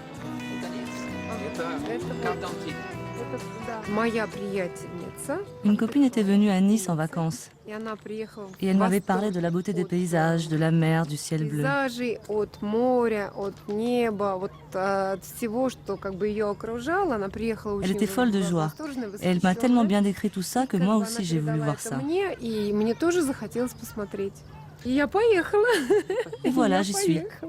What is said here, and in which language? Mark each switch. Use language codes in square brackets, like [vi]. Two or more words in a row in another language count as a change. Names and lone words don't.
[ru] Моя приятельница. [fr] Une copine était venue à Nice en vacances. Et elle m'avait parlé de la beauté des paysages, de la mer, du ciel bleu. [ru] От моря, от неба, вот от всего, что как бы ее окружало. Она приехала очень. [fr] Elle était folle de joie. Et elle m'a tellement bien décrit tout ça que moi aussi j'ai voulu voir ça. [ru] И мне тоже захотелось посмотреть. И я поехала. [fr] Et voilà, j'y suis.